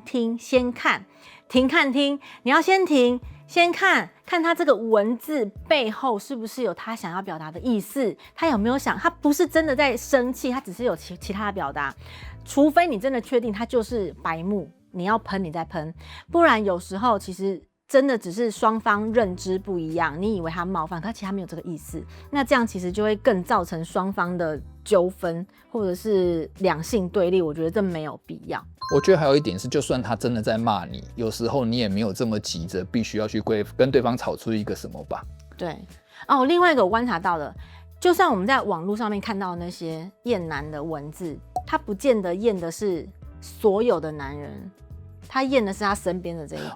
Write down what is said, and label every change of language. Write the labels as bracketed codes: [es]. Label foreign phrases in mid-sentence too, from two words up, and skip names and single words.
[zh] 聽，先看，停看聽，你要先停，先看他這個文字背後是不是有他想要表達的意思，他有沒有想，他不是真的在生氣，他只是有其他的表達，除非你真的確定他就是白目，你要噴你再噴，不然有時候其實真的只是雙方認知不一樣，你以為他冒犯，可其實他沒有這個意思。那這樣其實就會更造成雙方的糾紛，或者是兩性对立。我覺得這沒有必要。我覺得還有一點是，就算他真的在罵你，有時候你也沒有這麼急着必須要去跟對方吵出一個什麼吧。對另外一個我觀察到的， 就算我們在網絡上面看到那些厭男的文字，他不見得厭的是所有的男人，他厭的是他身邊的這一個。